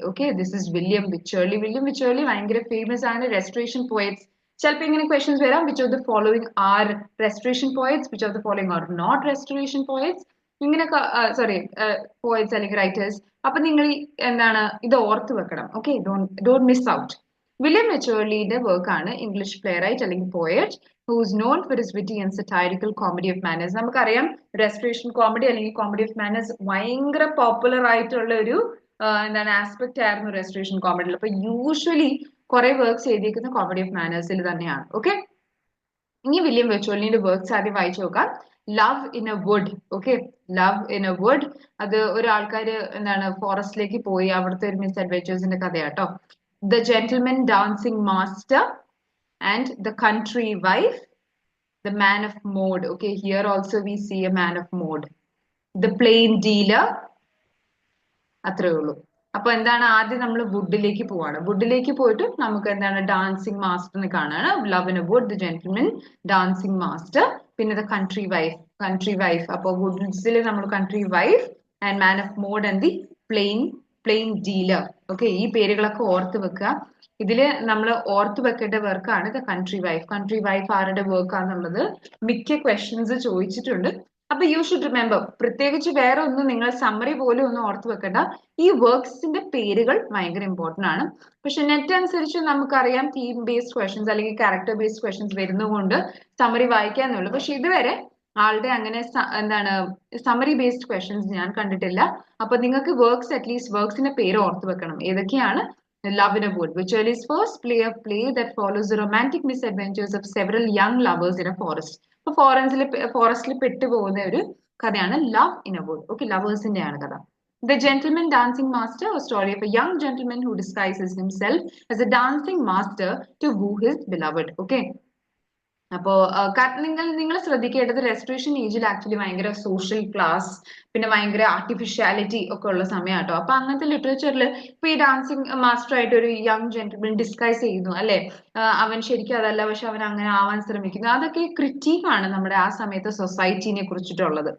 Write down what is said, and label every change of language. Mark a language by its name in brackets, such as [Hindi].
[Malayalam] Okay, [English] This is William Wycherley. [Malayalam] William വിച്ചേർലി ഭയങ്കര famous ആണ്. Restoration poets. ചിലപ്പോൾ ഇങ്ങനെ ക്വസ്റ്റ്യൻസ് വരാം, [English] which of the following are restoration poets, [Malayalam] which of the following are not restoration poets, ഇങ്ങനെയൊക്കെ poets അല്ലെങ്കിൽ writers. അപ്പൊ നിങ്ങൾ എന്താണ് ഇത് ഓർത്ത് വെക്കണം. [English] Okay, don't miss out. [Malayalam] William വിച്ചേർലിയുടെ work ആണ് ഇംഗ്ലീഷ് പ്ലേ റൈറ്റ് അല്ലെങ്കിൽ poet [English] who's known for his witty and satirical comedy of manners. [Malayalam] നമുക്കറിയാം റെസ്റ്റോറേഷൻ കോമഡി അല്ലെങ്കിൽ കോമഡി ഓഫ് മാനേഴ്സ് ഭയങ്കര പോപ്പുലർ ആയിട്ടുള്ള ഒരു എന്താണ് ആസ്പെക്ട് ആയിരുന്നു റെസ്റ്റോറേഷൻ കോമഡിയിൽ. അപ്പൊ യൂഷ്വലി കുറെ വർക്ക്സ് എഴുതിയിരിക്കുന്ന കോമഡി ഓഫ് മാനേഴ്സിൽ തന്നെയാണ്. ഓക്കെ, ഇനി വില്യം വിച്ചേർലിയുടെ വർക്ക്സ് ആദ്യം വായിച്ചു നോക്കാം. Love in A would. Okay, love in A would. അത് ഒരാൾക്കാര് എന്താണ് ഫോറസ്റ്റിലേക്ക് പോയി അവിടുത്തെ ഒരു miss അഡ്വെഞ്ചേഴ്സിന്റെ കഥയാട്ടോ. [English] The gentleman dancing master and the country wife, the man of mode. Okay, here also we see a man of mode. [Malayalam] The plain dealer. അത്രേ ഉള്ളൂ. അപ്പൊ എന്താണ്, ആദ്യം നമ്മൾ വുഡിലേക്ക് പോവാണ്. വുഡിലേക്ക് പോയിട്ട് നമുക്ക് എന്താണ് dancing മാസ്റ്ററിനെ കാണാണ്. Love in A would, the gentlemen dancing master, പിന്നെ ദ കൺട്രി വൈഫ്. അപ്പൊ വുഡ്സിൽ നമ്മൾ country wife and man of mode and the plain dealer. Okay, ഈ പേരുകളൊക്കെ ഓർത്ത് വെക്കുക. ഇതില് നമ്മൾ ഓർത്ത് വെക്കേണ്ട വർക്കാണ് the country wife. Country wife ആരുടെ വർക്കാന്നുള്ളത് മിക്ക ക്വസ്റ്റ്യൻസ് ചോദിച്ചിട്ടുണ്ട്. അപ്പൊ [English] You should remember. [Malayalam] പ്രത്യേകിച്ച് വേറെ ഒന്നും നിങ്ങൾ സമ്മറി പോലും ഒന്നും ഓർത്ത് വെക്കണ്ട. ഈ വർക്ക്സിന്റെ പേരുകൾ ഭയങ്കര ഇമ്പോർട്ടന്റ് ആണ്. പക്ഷെ നെറ്റ് അനുസരിച്ച് നമുക്കറിയാം തീം ബേസ്ഡ് ക്വസ്റ്റ്യൻസ് അല്ലെങ്കിൽ ക്യാരക്ടർ ബേസ്ഡ് ക്വസ്റ്റ്യൻസ് വരുന്നതുകൊണ്ട് സമ്മറി വായിക്കാന്നുള്ളൂ. പക്ഷെ ഇതുവരെ ആളുടെ അങ്ങനെ എന്താണ് സമ്മറി ബേസ്ഡ് ക്വസ്റ്റ്യൻസ് ഞാൻ കണ്ടിട്ടില്ല. അപ്പൊ നിങ്ങൾക്ക് വർക്ക്സ് അറ്റ്ലീസ്റ്റ് വർക്ക്സിന്റെ പേര് ഓർത്ത് വെക്കണം. ഏതൊക്കെയാണ്? [English] Love in a Wood, which is first play that follows the romantic misadventures of several young lovers in a forest. [Malayalam] അപ്പൊ ഫോറസ്റ്റിൽ പെട്ടുപോകുന്ന ഒരു കഥയാണ് love in A would. Okay, ലവേഴ്സിന്റെ ആണ് കഥ. [English] The Gentleman Dancing Master, a story of a young gentleman who disguises himself as a dancing master to woo his beloved. [Malayalam] Okay, അപ്പോ നിങ്ങൾ ശ്രദ്ധിക്കേണ്ടത് restoration ഏജിൽ actually ഭയങ്കര സോഷ്യൽ ക്ലാസ്, പിന്നെ ഭയങ്കര artificiality ഒക്കെ ഉള്ള സമയം കേട്ടോ. അപ്പൊ അങ്ങനത്തെ ലിറ്ററേച്ചറിൽ ഇപ്പൊ ഈ ഡാൻസിങ് മാസ്റ്റർ ആയിട്ട് ഒരു യങ് ജെന്റിൽമാൻ ഡിസ്കൈസ് ചെയ്യുന്നു അല്ലെ, അവൻ ശരിക്കും അതല്ല പക്ഷെ അവൻ അങ്ങനെ ആവാൻ ശ്രമിക്കുന്നു, അതൊക്കെ ക്രിറ്റീക്ക് ആണ് നമ്മുടെ ആ സമയത്ത് സൊസൈറ്റിനെ കുറിച്ചിട്ടുള്ളത്.